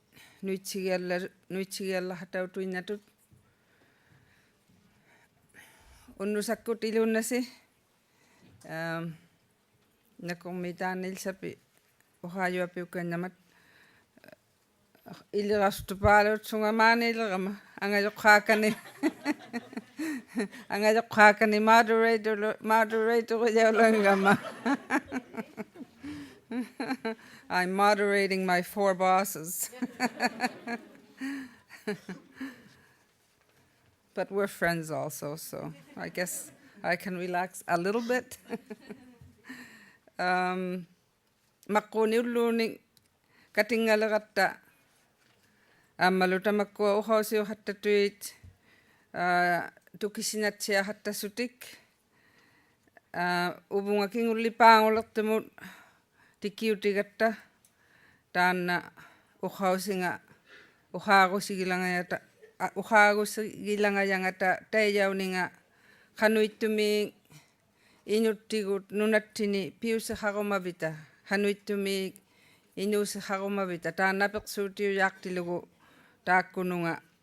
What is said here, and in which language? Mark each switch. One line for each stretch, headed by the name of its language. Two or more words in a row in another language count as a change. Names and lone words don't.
Inuktitut: nuitsigiallarhatautuinnatut unnusakkut ilunnasi nakomi taan Elsape uqaayuapiukkannamat ilirastupaalut sungamaanilerama angajoqqaakani moderator yaulangama.
English: I'm moderating my 4 bosses. But we're friends also, so I guess I can relax a little bit.
Inuktitut: Maqquniulluuni katingaleratta ammalutamakkua uqausiuhattattuit tukisinatsiahattasutik uvungakingullipaangulertumut tikiutigatta taanna uqausinga uqaagusigilangayangata taijauninga qanuittumi inuttigut nunattini piuseqarumavita qanuittumi inuuseqarumavita taannapeqsuutiujaaqtilugu taakkununga